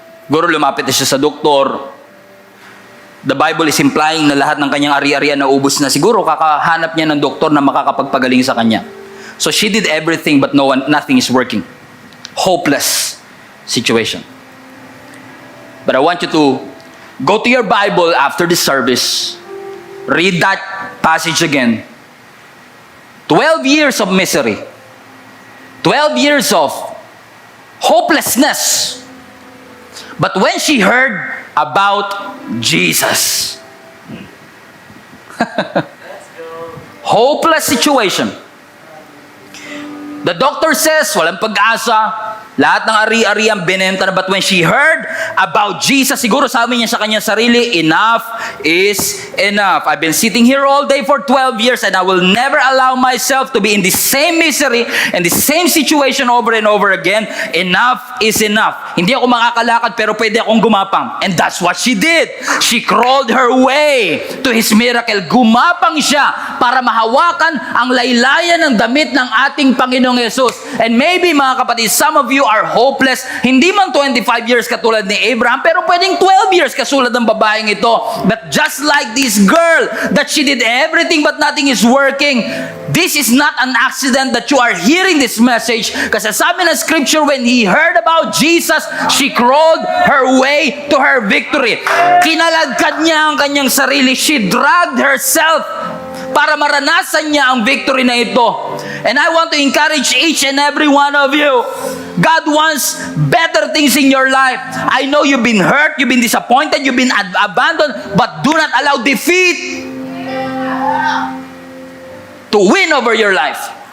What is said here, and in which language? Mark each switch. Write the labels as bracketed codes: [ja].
[tl] Guro, lumapit na siya sa doktor. [en] The Bible is implying [tl] na lahat ng kanyang ari-arian na ubos na. Siguro kakahanap niya ng doktor na makakapagpagaling sa kanya. [en] So she did everything but nothing is working. Hopeless situation. But I want you to go to your Bible after the service. Read that passage again. 12 years of misery. 12 years of hopelessness. But when she heard about Jesus, hopeless situation. The doctor says, [tl] walang pag-asa. Lahat ng ari-arian binenta na. [en] But when she heard about Jesus, [tl] siguro sabi niya sa kanyang sarili, [en] enough is enough. I've been sitting here all day for 12 years and I will never allow myself to be in the same misery and the same situation over and over again. Enough is enough. [tl] Hindi ako makakalakad pero pwede akong gumapang. [en] And that's what she did. She crawled her way to His miracle. [tl] Gumapang siya para mahawakan ang laylayan ng damit ng ating Panginoong Yesus. And maybe mga kapatid, [en] some of you are hopeless. [tl] Hindi man 25 years katulad ni Abraham, pero pwedeng 12 years kasulad ng babaeng ito. [en] But just like this girl, that she did everything but nothing is working. This is not an accident that you are hearing this message. [tl] Kasi sabi ng [en] scripture, when he heard about Jesus, she crawled her way to her victory. [tl] Kinaladkad niya ang kanyang sarili. [en] She dragged herself [tl] para maranasan niya ang victory na ito. [en] And I want to encourage each and every one of you. God wants better things in your life. I know you've been hurt, you've been disappointed, you've been abandoned, but do not allow defeat to win over your life.